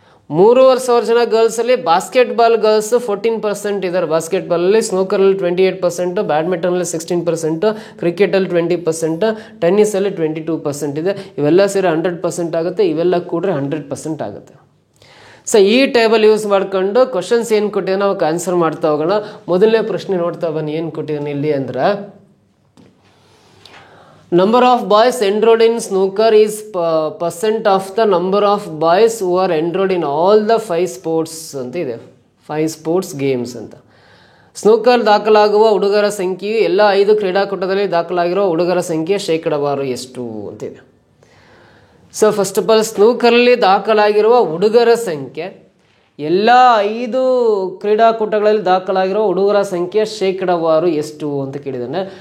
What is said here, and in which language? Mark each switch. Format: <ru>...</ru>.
<kn>3,500 ಜನ ಗರ್ಲ್ಸಲ್ಲಿ basketball girls 14% ಇದ್ದಾರೆ ಬಾಸ್ಕೆಟ್ಬಾಲಲ್ಲಿ, ಸ್ನೂಕರಲ್ಲಿ 28%, ಬ್ಯಾಡ್ಮಿಂಟನಲ್ಲಿ 16%, ಕ್ರಿಕೆಟಲ್ಲಿ 20%, ಟೆನ್ನಿಸಲ್ಲಿ 22% ಇದೆ. ಇವೆಲ್ಲ ಸೇರಿ 100% ಆಗುತ್ತೆ, ಇವೆಲ್ಲ ಕೂಡ್ರೆ 100% ಆಗುತ್ತೆ. ಸೊ ಈ ಟೇಬಲ್ ಯೂಸ್ ಮಾಡ್ಕೊಂಡು ಕ್ವಶನ್ಸ್ ಏನು ಕೊಟ್ಟಿದ್ದಾನೆ ನಾವು ಆನ್ಸರ್ ಮಾಡ್ತಾ ಹೋಗೋಣ. ಮೊದಲನೇ ಪ್ರಶ್ನೆ ನೋಡ್ತಾ ಬನ್ನಿ, ಏನು ಕೊಟ್ಟಿದ್ದಾನೆ ಇಲ್ಲಿ ಅಂದ್ರೆ,</kn> <en>number of boys enrolled in snooker is percent of the number of boys who are enrolled in all the 5 sports</en> <kn>ಅಂತ ಇದೆ,</kn> <en>5 sports games ಅಂತ.</en> <kn>ಸ್ನೂಕರ್ ದಾಖಲಾಗುವ ಹುಡುಗರ ಸಂಖ್ಯೆಯು ಎಲ್ಲ 5 ಕ್ರೀಡಾಕೂಟದಲ್ಲಿ ದಾಖಲಾಗಿರುವ ಹುಡುಗರ ಸಂಖ್ಯೆ ಶೇಕಡಾವಾರು ಎಷ್ಟು ಅಂತಿದೆ. ಸೊ ಫಸ್ಟ್ ಆಫ್ ಆಲ್ ಸ್ನೂಕರಲ್ಲಿ ದಾಖಲಾಗಿರುವ ಹುಡುಗರ ಸಂಖ್ಯೆ, ಎಲ್ಲ 5 ಕ್ರೀಡಾಕೂಟಗಳಲ್ಲಿ ದಾಖಲಾಗಿರೋ ಹುಡುಗರ ಸಂಖ್ಯೆ ಶೇಕಡಾವಾರು ಎಷ್ಟು ಅಂತ ಕೇಳಿದ್ದಾನೆ.</kn>